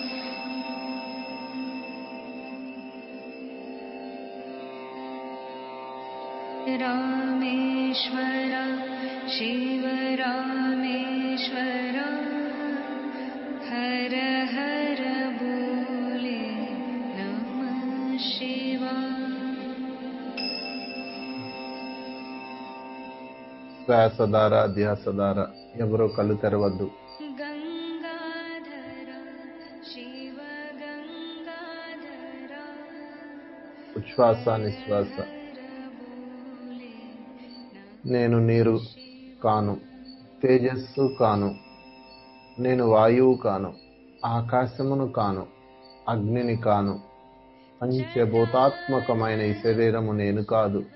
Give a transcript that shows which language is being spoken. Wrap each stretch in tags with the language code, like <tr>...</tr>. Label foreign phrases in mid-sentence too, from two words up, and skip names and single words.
<hi>रामेश्वर शिव रामेश्वर हर हर बोले नमः शिवाय।</hi> <te>శ్వాసధార ధ్యాసధార. ఎవరో కళ్ళు తెరవద్దు.</te> <hi>गंगाधर शिव गंगाधर</hi> <te>ఉచ్ఛ్వాస నిశ్వాస.</te> <hi>बोले</hi> <te>నేను నీరు కాను, తేజస్సు కాను, నేను వాయువు కాను, ఆకాశమును కాను, అగ్నిని కాను, పంచభూతాత్మకమైన ఈ శరీరము నేను కాదు.</te>